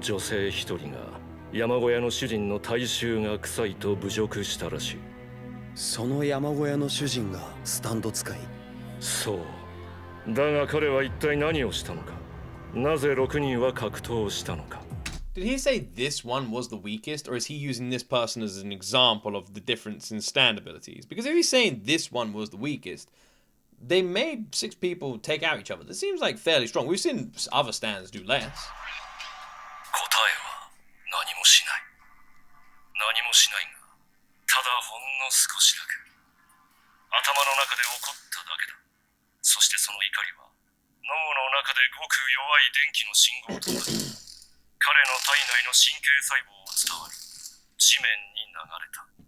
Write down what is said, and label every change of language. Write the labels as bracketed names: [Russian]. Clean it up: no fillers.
[Japanese] 女性1人が山小屋の主人の体臭が臭いと侮辱したらしい。その山小屋の主人がスタンド使い。そう。だが彼は一体何をしたのか。なぜ6人は格闘したのか。 [English] Did he say this one was the weakest, or is he using this person as an example of the difference in stand abilities? Because if he's saying this one was the weakest, they made 6 people take out each other. That seems like fairly strong. We've seen other stands do less. [Japanese] 答えは何もしない。何もしないが、ただほんの少しだけ。頭の中で起こっただけだ。そしてその怒りは、脳の中でごく弱い電気の信号となり、彼の体内の神経細胞を伝わり、地面に流れた。